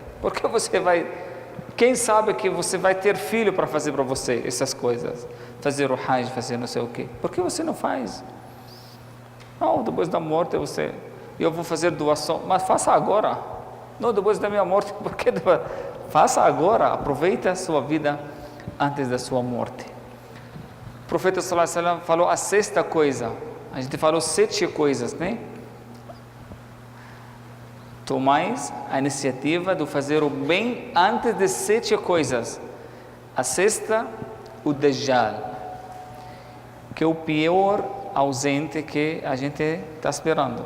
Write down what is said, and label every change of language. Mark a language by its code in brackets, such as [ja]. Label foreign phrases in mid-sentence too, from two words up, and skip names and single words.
[pt] Porque você vai, quem sabe que você vai ter filho para fazer para você essas coisas, fazer o hajj, fazer não sei o quê. Por que você não faz? Não, depois da morte eu vou fazer doação, mas faça agora. Não depois da minha morte, porque faça agora, aproveita a sua vida antes da sua morte. O profeta [ar] صلى الله عليه وسلم [pt] falou a sexta coisa. A gente falou 7 coisas, né? Tomais a iniciativa de fazer o bem antes de 7 coisas. A sexta, o Dajjal, que é o pior ausente que a gente está esperando.